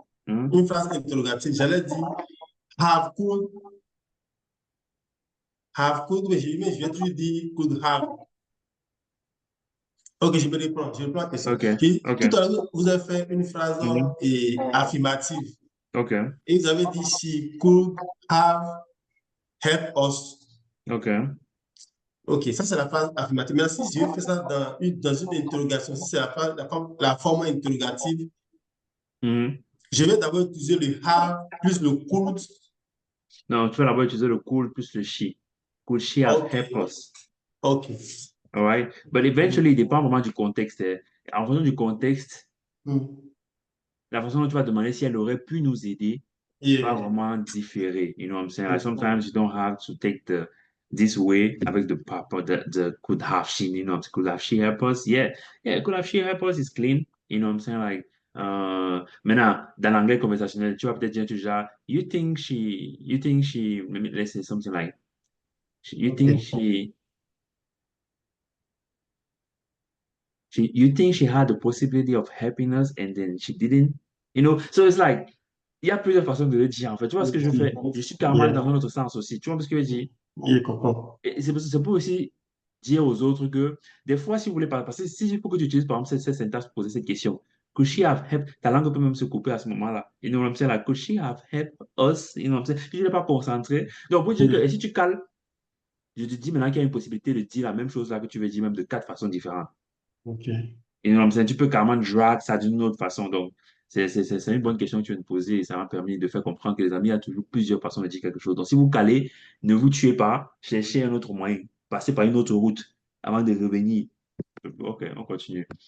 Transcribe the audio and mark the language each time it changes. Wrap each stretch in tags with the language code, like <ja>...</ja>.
<fr>Mm, mm. une phrase interrogative, j'allais dire have, could, mais je vais toujours dire could have. Ok, je me reprends la question.</fr> <en>OK.</en> <fr>Tout</fr> <en>OK.</en> <fr>à l'heure, vous avez fait une phrase Mhm. affirmative</fr> <en>OK.</en> <fr>et vous avez dit</fr> <en>she could have helped us. OK.</en> <fr>Ok, ça c'est la phrase affirmative. Mais si je fais ça dans une interrogation, si c'est la forme interrogative, Mhm. je vais d'abord utiliser le have plus le could. Non, tu vas d'abord utiliser le could plus le she.</fr> <en>Could she have Ok, helped us? ok. All right? But eventually,</en> <fr>il dépend vraiment du contexte. En fonction du contexte, Hmm. la façon dont tu vas demander si elle aurait pu nous aider va</fr> <en>Yeah.</en> <fr>vraiment différer.</fr> <en>You know what I'm saying? Like Hmm. sometimes you don't have to take this way avec the could have she, you know, could have she helped us? Yeah, yeah, could have she helped us is clean. You know what I'm saying? Like,</en> <fr>maintenant, dans l'anglais conversationnel, tu vas peut-être dire genre,</fr> <en>you think she, let's say something like, you think you think she had the possibility of helping us and then she didn't, you know? So it's like,</en> <fr>il y a plusieurs façons de le dire, en fait. Tu vois ce que je fais? Je suis carrément allé</fr> <en>Yeah,</en> <fr>dans un autre sens aussi. Tu vois ce que je veux dire? je comprends. Et c'est pour aussi dire aux autres que des fois, si vous voulez pas, parce que si il faut que tu utilises par exemple cette syntaxe pour poser cette question,</fr> <en>could she have helped,</en> <fr>ta langue peut même se couper à ce moment-là. Et nous, on sait là,</fr> <en>could she have helped us?</en> <fr>Et nous, je n'ai pas concentré. Donc, pour dire que, et si tu cales, je te dis maintenant qu'il y a une possibilité de dire la même chose là que tu veux dire même de 4 façons différentes.</fr> <en>Ok.</en> <fr>Et non, tu peux carrément drag ça d'une autre façon. Donc, c'est une bonne question que tu viens de poser et ça m'a permis de faire comprendre que les amis, il y a toujours plusieurs façons de dire quelque chose. Donc, si vous calez, ne vous tuez pas, cherchez un autre moyen, passez par une autre route avant de revenir. OK, on continue.</fr>